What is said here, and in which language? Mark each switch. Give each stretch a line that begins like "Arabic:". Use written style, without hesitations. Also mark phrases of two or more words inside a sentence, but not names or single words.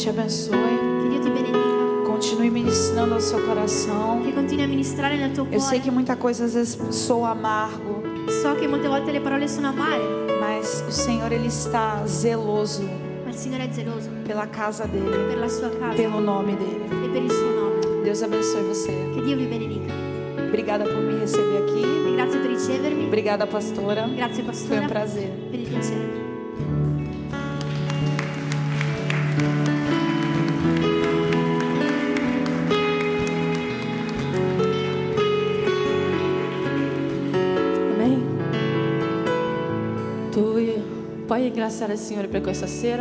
Portuguese: abençoe.
Italian: Che Dio ti benedica,
Portuguese: Continue ministrando ao seu coração.
Italian: che continui a ministrare nel tuo
Portuguese: Eu sei
Italian: cuore.
Portuguese: que muita coisa às vezes soa amargo,
Italian: So che molte volte le parole sono amare,
Portuguese: mas o Senhor ele está zeloso
Italian: ma il Signore è geloso
Portuguese: pela casa dele,
Italian: per la sua casa
Portuguese: pelo nome dele.
Italian: e per il suo nome.
Portuguese: Deus abençoe você.
Italian: Che Dio vi benedica.
Portuguese: Obrigada por me receber aqui.
Italian: E grazie per ricevermi.
Portuguese: Obrigada, pastora.
Italian: Grazie
Portuguese: Foi
Italian: pastora
Portuguese: um prazer.
Italian: per il piacere.
Portuguese: Amém?
Italian: Tu puoi ringraziare il Signore per questa sera?